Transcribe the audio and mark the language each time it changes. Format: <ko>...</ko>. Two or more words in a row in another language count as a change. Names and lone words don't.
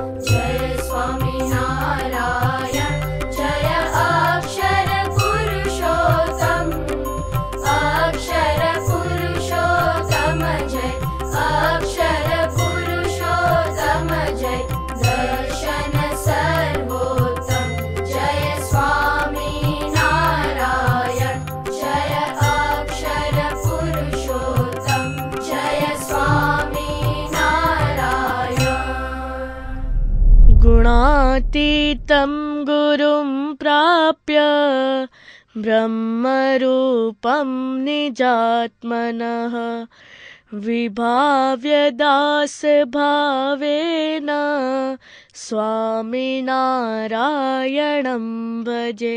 <gu>જય સ્વામિનારાયણ જય અક્ષર પુરુષોત્તમ, અક્ષર પુરુષોત્તમ જય, અક્ષર પુરુષોત્તમ જય, દર્શન સર્વોત્તમ જય સ્વામિનારાયણ. જય અક્ષર પુરુષોત્તમ જય સ્વામિનારાયણ.</gu> <sa>गुणातीतं गुरुं प्राप्य ब्रह्मरूपं निजात्मनः विभाव्य दासभावेन स्वामिनारायणं भजे।</sa>